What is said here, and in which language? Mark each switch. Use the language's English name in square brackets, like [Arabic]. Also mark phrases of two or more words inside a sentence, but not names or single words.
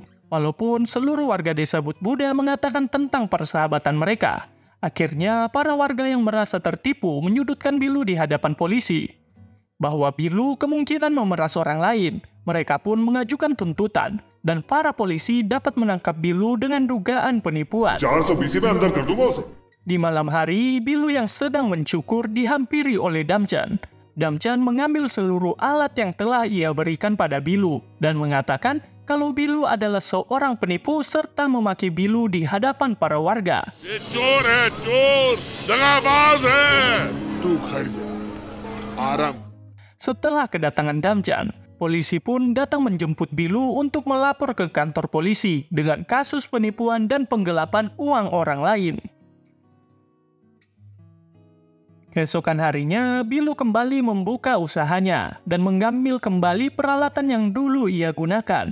[Indonesian] Walaupun seluruh warga desa Budbuda mengatakan tentang persahabatan mereka, akhirnya para warga yang merasa tertipu menyudutkan Bilu di hadapan polisi. Bahwa Bilu kemungkinan memeras orang lain, mereka pun mengajukan tuntutan, dan para polisi dapat menangkap Bilu dengan dugaan penipuan. [Hindi] 420 में अंदर कर दूंगा उसे। [Indonesian] Di malam hari, Bilu yang sedang mencukur dihampiri oleh Damjan. Damjan mengambil seluruh alat yang telah ia berikan pada Bilu dan mengatakan kalau Bilu adalah seorang penipu serta memaki Bilu di hadapan para warga. [Hindi] ये चोर है, चोर, दगाबाज है। तू घर जा, आराम। [Indonesian] Setelah kedatangan Damjan, polisi pun datang menjemput Bilu untuk melapor ke kantor polisi dengan kasus penipuan dan penggelapan uang orang lain. Keesokan harinya, Bilu kembali membuka usahanya dan mengambil kembali peralatan yang dulu ia gunakan.